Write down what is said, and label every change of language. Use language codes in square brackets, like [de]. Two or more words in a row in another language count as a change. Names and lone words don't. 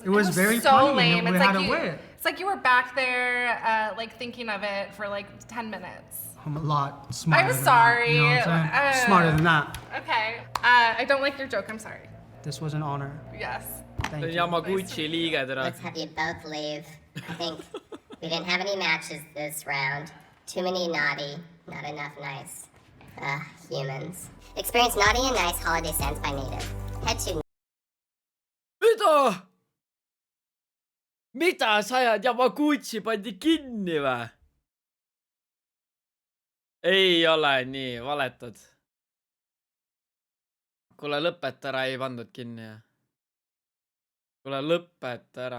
[en] very so funny. lame. And it had a wit. It's like you were back there like thinking of it for like 10 minutes. I'm a lot smarter I'm than sorry. that. You know what I'm saying? Smarter than that. Okay. I don't like your joke. I'm sorry. This was an honor. Yes. Thank you. [et] Yamaguchi liige, tere. [en] Let's have you both leave. I think we didn't have any matches this round. Too many naughty, not enough nice. Humans. Experience naughty and nice holiday scents by Native. Head to [et] Mida sa ajad? Yamaguchi pandi kinni või? Ei ole nii, valetad. Kuule, lõpeta ära, ei pandud kinni. Kuule, lõpeta ära.